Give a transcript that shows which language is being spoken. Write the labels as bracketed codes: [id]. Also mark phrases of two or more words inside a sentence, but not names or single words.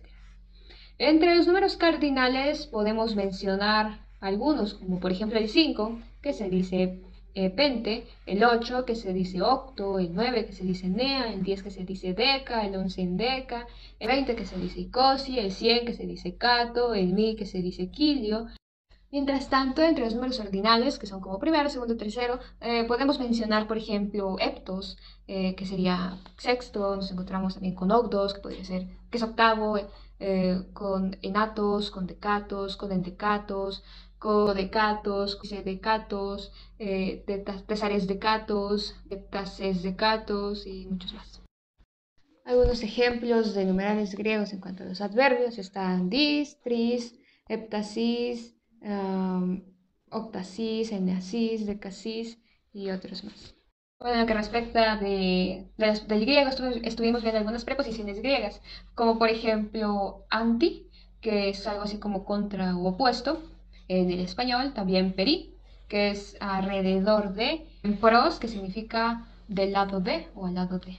[es] Entre los números cardinales podemos mencionar algunos, como por ejemplo el 5, que se dice pente, el 8 que se dice octo, el 9 que se dice nea, el 10 que se dice deca, el 11 endeca, el 20 que se dice icosi, el 100 que se dice cato, el 1000 que se dice quilio. Mientras tanto, entre los números ordinales, que son como primero, segundo, tercero, podemos mencionar, por ejemplo, heptos, que sería sexto, nos encontramos también con octos, que podría ser, que es octavo, con enatos, con decatos, con endecatos, codecatos, decatos, [el] tesares decatos, heptases decatos [es] y muchos más. Algunos ejemplos de numerales griegos en cuanto a los adverbios están dis, tris, heptasis, octasis, eneasis, decasis y otros más. Bueno, en lo que respecta del griego, estuvimos viendo algunas preposiciones griegas, como por ejemplo anti, que es algo así como contra o opuesto en el español, también peri, que es alrededor de, pros, que significa del lado de o al lado de.